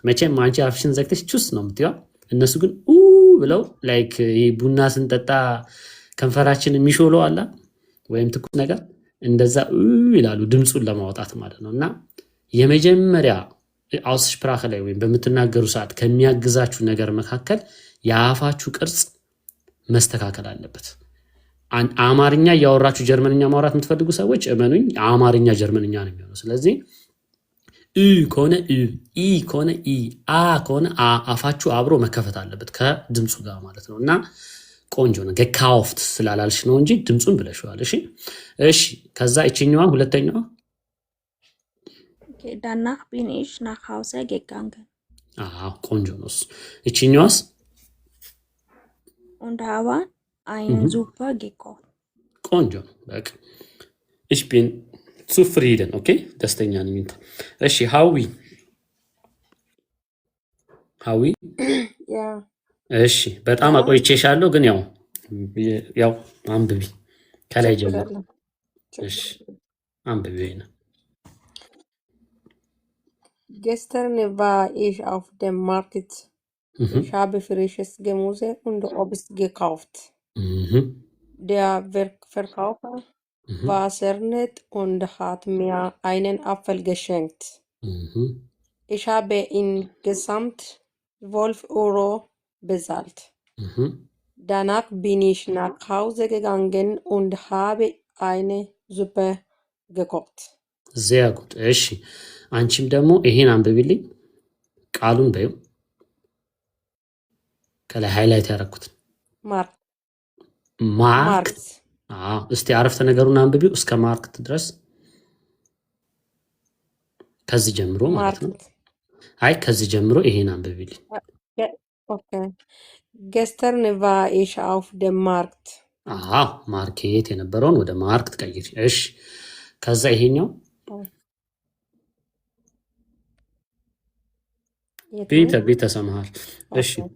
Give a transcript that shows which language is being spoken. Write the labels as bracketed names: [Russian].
[Amharic] መቼም አንቺ አፍሽን ዘግተሽ ቹስ ነው የምትይው፣ እነሱ ግን ኡ ብለው ላይክ ቡና ስንጠጣ ከንፈራችን የሚሾለው አላ ወይም ትኩስ ነገር እንደዛ ይላሉ ድምጹን ለማውጣት ማለት ነው። እና የመጀመሪያ አውስስፕራክ ላይ ወይም በምትናገሩ ሰዓት ከሚያግዛችሁ ነገር መካከል የአፋችሁ ቅርጽ መስተካከል አለበት። አማርኛ እያወራችሁ ጀርመንኛ ማውራት የምትፈልጉ ሰዎች እመኑኝ አማርኛ ጀርመንኛ ነው የሚሆነው። ስለዚህ ኡ ከሆነ ኡ፣ ኢ ከሆነ ኢ፣ አ ከሆነ አ፣ አፋችሁ አብሮ መከፈት አለበት ከድምጹ ጋር ማለት ነው። እና ቆንጆ ነው። gekauft ስላላልሽ ነው እንጂ ድምጹን ብለሽዋል። እሺ እሺ። ከዛ እቺኛዋ ሁለተኛዋ [German] Okay, danach bin ich nach Hause gegangen. [Amharic] ቆንጆ ነው። እቺኛዋስ [German] Und habe einen Super gekauft. [Amharic] ቆንጆ ነው። በቃ [German] ich bin zufrieden. [Amharic] Okay, ደስተኛ ነኝ። እሺ ሀዊ [German] Ja. [Amharic] እሺ በጣም አቆይቼሻለሁ፣ ግን ያው አንብቢ ከላይ ጀምሮ። እሺ አንብቢ ነው። [German] Gestern war ich auf dem Markt. Ich habe frisches Gemüse und Obst gekauft. Der Verkäufer war sehr nett und hat mir einen Apfel geschenkt. Ich habe insgesamt 12 Euro bezahlt. Danach bin ich nach Hause gegangen und habe eine Suppe gekocht. sehr gut። [Amharic] እሺ አንቺም ደግሞ ይሄን አንብቢልኝ፣ ቃሉን በይው ከላይ ሃይላይት ያደረኩት ማርክት። እስቲ አረፍተ ነገሩን አንብቢው እስከ ማርክት ድረስ ከዚህ ጀምሮ ማለት ነው። አይ ከዚህ ጀምሮ ይሄን አንብቢልኝ። Okay. [German] Gestern war ich auf dem Markt. [Amharic] ማርኬት የነበረውን ወደ ማርክት ቀይር። እሺ ከዛ ይሄኛው ቤተ ሰማሃል። እሺ